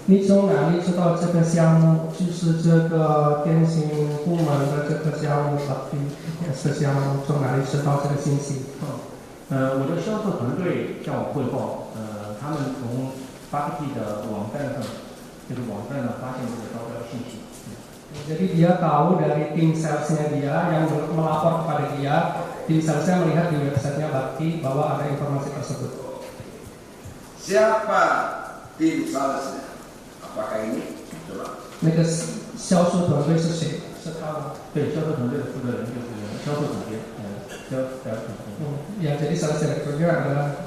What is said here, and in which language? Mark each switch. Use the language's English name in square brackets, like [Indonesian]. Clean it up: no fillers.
[Chinese] 你从哪里知道这个项目就是这个电信部门的这个项目的项目？从哪里知道这个信息？我的销售团队向我汇报，他们从 Bakti 的网站上，这个网站上发现这个招标信息。 [Indonesian] Jadi dia tahu dari tim salesnya dia yang melapor kepada dia, tim salesnya melihat di websitenya Bakti bahwa ada informasi tersebut. Siapa tim salesnya? Apakah ini? Coba. [Chinese] 那个销售团队是谁？是他吗？对，销售团队的负责人就是销售总监， [Indonesian] Ya, jadi sales direkturnya adalah